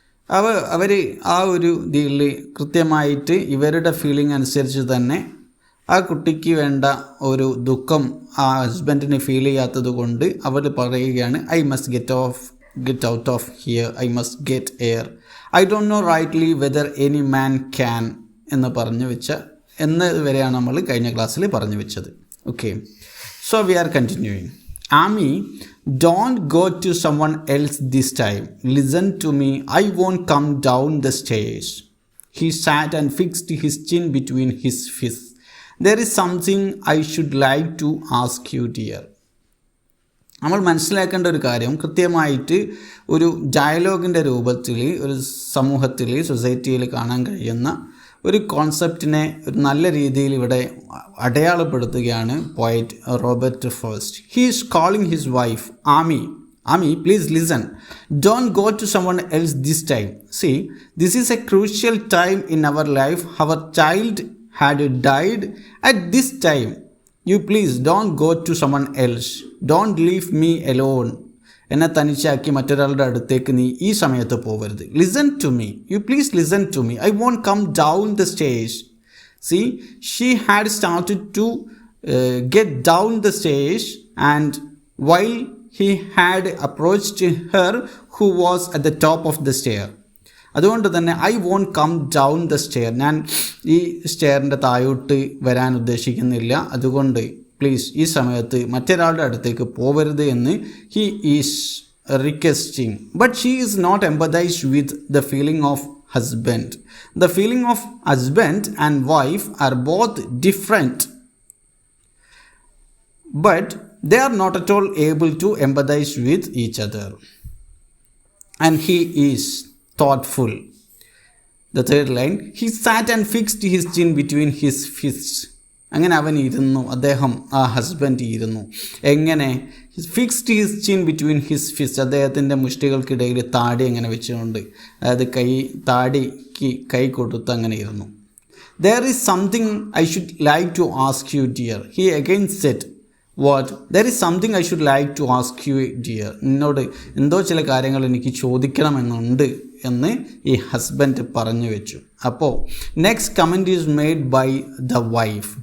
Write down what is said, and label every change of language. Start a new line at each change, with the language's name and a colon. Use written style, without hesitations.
Malayalam: അവർ ആ ഒരു ഇതിൽ കൃത്യമായിട്ട് ഇവരുടെ ഫീലിംഗ് അനുസരിച്ച് തന്നെ ആ കുട്ടിക്ക് വേണ്ട ഒരു ദുഃഖം ആ ഹസ്ബൻഡിന് ഫീൽ ചെയ്യാത്തത് കൊണ്ട് അവർ പറയുകയാണ്
English: I must get out of here, I must get air, I don't know rightly whether any man can
Malayalam: എന്ന് പറഞ്ഞു വെച്ച വരെയാണ് നമ്മൾ കഴിഞ്ഞ ക്ലാസ്സിൽ പറഞ്ഞു വെച്ചത്.
English: Okay, so we are continuing. Ami, don't go to someone else this time. Listen to me. I won't come down the stairs. He sat and fixed his chin between his fists. There is something I should like to ask you, dear.
Malayalam: നമ്മൾ മനസ്സിലാക്കേണ്ട ഒരു കാര്യം, കൃത്യമായിട്ട് ഒരു ഡയലോഗിൻ്റെ രൂപത്തിൽ ഒരു സമൂഹത്തിൽ സൊസൈറ്റിയിൽ കാണാൻ കഴിയുന്ന ഒരു കോൺസെപ്റ്റിനെ ഒരു നല്ല രീതിയിൽ ഇവിടെ അടയാളപ്പെടുത്തുകയാണ് poet Robert frost.
English: He is calling his wife Ami, please listen. Don't go to someone else this time. See, this is a crucial time in our life. Our child had died at this time. You please don't go to someone else. Don't leave me alone.
Malayalam: എന്നെ തനിച്ചാക്കി മറ്റൊരാളുടെ അടുത്തേക്ക് നീ ഈ സമയത്ത് പോകരുത്.
English: Listen to me, you please listen to me, I won't come down the stairs. See, she had started to get down the stairs and while he had approached her who was at the top of the stair.
Malayalam: അതുകൊണ്ട് തന്നെ
English: I won't come down the stair,
Malayalam: ഞാൻ ഈ സ്റ്റെയറിൻ്റെ താഴോട്ട് വരാൻ ഉദ്ദേശിക്കുന്നില്ല, അതുകൊണ്ട് please ഈ സമയത്ത് മറ്റൊരാളുടെ അടുത്തേക്ക് പോവരുത് എന്ന്
English: He is requesting. But she is not empathised with the feeling of husband. The feeling of husband and wife are both different, but they are not at all able to empathize with each other. And he is thoughtful. The third line, he sat and fixed his chin between his fists.
Malayalam: അങ്ങനെ അവൻ ഇരുന്നു, അദ്ദേഹം ആ husband ഇരുന്നു. എങ്ങനെ?
English: fixed his chin between his fist,
Malayalam: അദ്ദേഹത്തിൻ്റെ മുഷ്ടികൾക്കിടയിൽ താടി അങ്ങനെ വെച്ചുകൊണ്ട്, അതായത് താടിക്ക് കൈ കൊടുത്ത് അങ്ങനെ ഇരുന്നു.
English: There is something I should like to ask you, dear. He again said, What? There is something I should like to ask you, dear.
Malayalam: നിന്നോട് എന്തോ ചില കാര്യങ്ങൾ എനിക്ക് ചോദിക്കണമെന്നുണ്ട് എന്ന് ഈ ഹസ്ബൻഡ് പറഞ്ഞു വെച്ചു. അപ്പോൾ
English: Next comment is made by the wife.